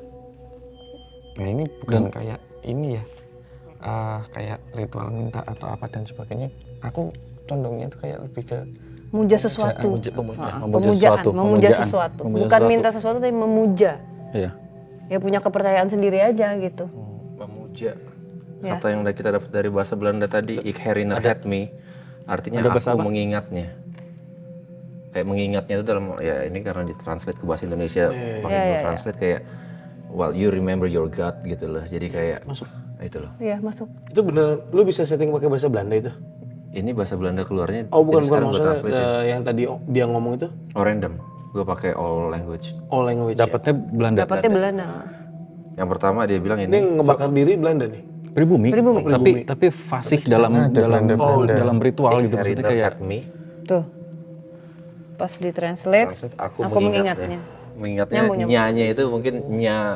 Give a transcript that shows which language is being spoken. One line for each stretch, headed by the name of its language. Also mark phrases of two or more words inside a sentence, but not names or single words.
Indonesian: Nah ini bukan kayak ini ya, kayak ritual minta atau apa dan sebagainya. Aku condongnya itu kayak lebih ke memuja sesuatu. Memuja sesuatu. Bukan minta sesuatu tapi memuja. Iya. Ya punya kepercayaan sendiri aja gitu. Memuja. Kata yang kita dapat dari bahasa Belanda tadi,
Dutch: ik herinner me,
Indonesian: artinya aku mengingatnya. Kayak mengingatnya itu dalam ya ini karena ditranslate ke bahasa Indonesia pakai translate kayak
English: well you remember your God
Indonesian: gitu loh. Jadi kayak masuk. Itu loh. Iya, masuk. Itu bener lu bisa setting pakai bahasa Belanda itu? Ini bahasa Belanda keluarnya. Oh bukan maksudnya yang tadi dia ngomong itu? Oh random. Gue pakai
English: all language. All language.
Indonesian: Dapatnya Belanda. Dapatnya Belanda. Yang pertama dia bilang ini ngebakar diri Belanda nih. Pribumi. Tapi fasih dalam ritual gitu maksudnya kayak tuh. Pas ditranslate aku mengingatnya. Mengingatnya nyanya itu mungkin nya.